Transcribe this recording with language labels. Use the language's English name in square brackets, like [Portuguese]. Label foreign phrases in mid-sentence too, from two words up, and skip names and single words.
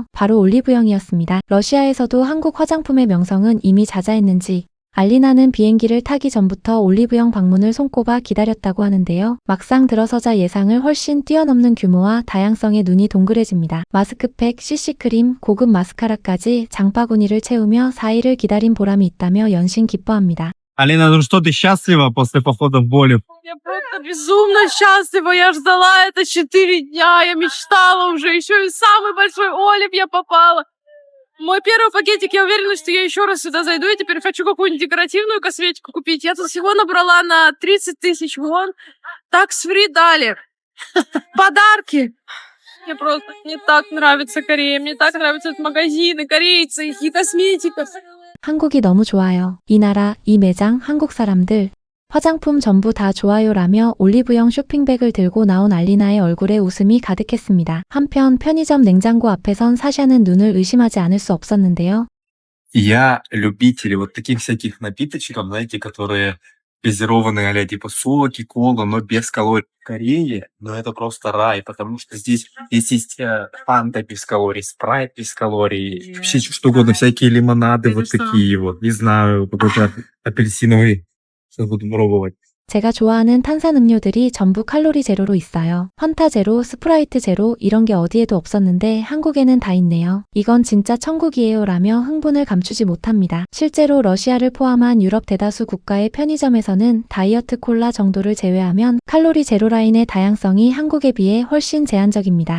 [Korean] 바로 올리브영이었습니다. 러시아에서도 한국 화장품의 명성은 이미 자자했는지 알리나는 비행기를 타기 전부터 올리브영 방문을 손꼽아 기다렸다고 하는데요. 막상 들어서자 예상을 훨씬 뛰어넘는 규모와 다양성에 눈이 동그래집니다. 마스크팩, CC크림, 고급 마스카라까지 장바구니를 채우며 4일을 기다린 보람이 있다며 연신 기뻐합니다. [Russian] Алина, ну что, ты счастлива после похода в Болив? Я просто безумно счастлива. Я ждала это 4 дня. Я мечтала уже. Еще и в самый большой Олив я попала. Мой первый пакетик, я уверена, что я еще раз сюда зайду. Я теперь хочу какую-нибудь декоративную косметику купить. Я тут всего набрала на 30 тысяч вон. Такс-фри дали. Подарки. Мне так нравится Корея. Мне так нравятся магазины, корейцы, их и косметика. [Korean] 한국이 너무 좋아요. 이 나라, 이 매장, 한국 사람들. 화장품 전부 다 좋아요라며 올리브영 쇼핑백을 들고 나온 알리나의 얼굴에 웃음이 가득했습니다. 한편 편의점 냉장고 앞에 선 사샤는 눈을 의심하지 않을 수 없었는데요. [Russian] Я любитель вот таких всяких напиточков, знаете, которые газированные, а типа соки, кола, но без калорий. В Корее, но это просто рай, потому что здесь есть фанта без калорий, спрайт без калорий, вообще что угодно, всякие лимонады вот такие вот, не знаю, какой-то апельсиновый. Сейчас буду пробовать. [Korean] 제가 좋아하는 탄산음료들이 전부 칼로리 제로로 있어요. 판타 제로, 스프라이트 제로 이런 게 어디에도 없었는데 한국에는 다 있네요. 이건 진짜 천국이에요 라며 흥분을 감추지 못합니다. 실제로 러시아를 포함한 유럽 대다수 국가의 편의점에서는 다이어트 콜라 정도를 제외하면 칼로리 제로 라인의 다양성이 한국에 비해 훨씬 제한적입니다.